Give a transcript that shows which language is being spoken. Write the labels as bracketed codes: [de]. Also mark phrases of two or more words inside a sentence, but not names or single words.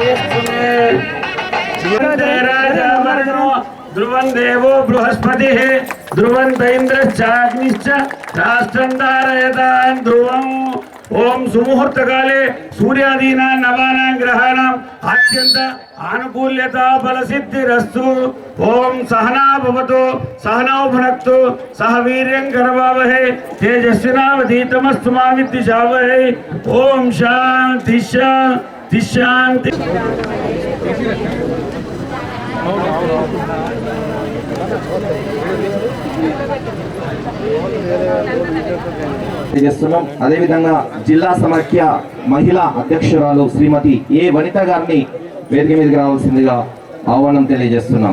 [sa] ध्रुवं देवो बृहस्पति ध्रुवं इंद्रश्चाग्निश्च राष्ट्रं धारयतां ध्रुवं ओम सुमुहूर्त काले सूर्यादीना नवानां ग्रहाणां अत्यंत आनुकूल्यता फल सिद्धिरस्तु ओम सहना भवतु सहनौ भुनक्तु सह वीर्यं करवावहै तेजस्विनावधीतमस्तु मा विद्विषावहै ओम शांति शांति शांति [te] చేస్తున్నాం. అదేవిధంగా జిల్లా సమాఖ్య మహిళా అధ్యక్షురాలు శ్రీమతి ఏ వనిత గారిని వేదిక మీదకి రావాల్సిందిగా ఆహ్వానం తెలియజేస్తున్నాం.